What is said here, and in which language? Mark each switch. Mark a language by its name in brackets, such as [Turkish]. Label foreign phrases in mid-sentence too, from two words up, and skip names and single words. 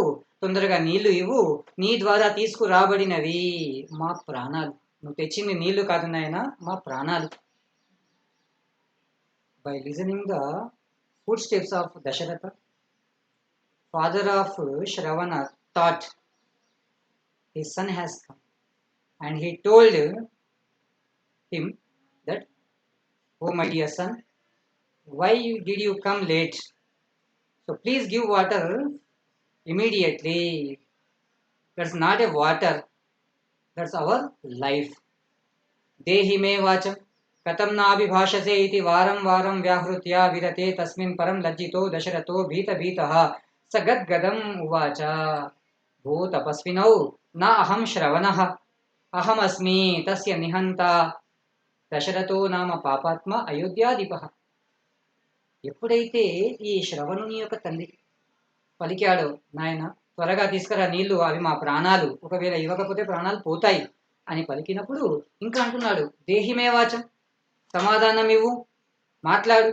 [Telugu] తొందరగా నీళ్లు ఇవ్వు, నీ ద్వారా తీసుకురాబడినవి మా ప్రాణాలు. నువ్వు తెచ్చింది నీళ్లు కాదు నాయనా, మా ప్రాణాలు. [English] By listening the foot steps of Dasharatha, father of Shravana thought his son has come, and he told him that, oh my dear son, why did you come late? So please give water immediately. That's not a water, that's our life. [Sanskrit] Dehi me vacham katam na abhibhashase iti varam varam vyahritya virate tasmin param lajjito dasharato bhita bhitaha sagat gadam uvacha भो तपस्विनौ न अहं श्रवणः अहम अस्मि तस्य निहंता దశరథో నామ పాపాత్మ అయోధ్యాధిపః. [Telugu] ఎప్పుడైతే ఈ శ్రవణుని యొక్క తల్లి పలికాడో, నాయన త్వరగా తీసుకురా నీళ్లు, అవి మా ప్రాణాలు, ఒకవేళ ఇవ్వకపోతే ప్రాణాలు పోతాయి అని పలికినప్పుడు ఇంకా అంటున్నాడు, [Sanskrit] దేహిమే వాచం, [Telugu] సమాధానం ఇవ్వు, మాట్లాడు.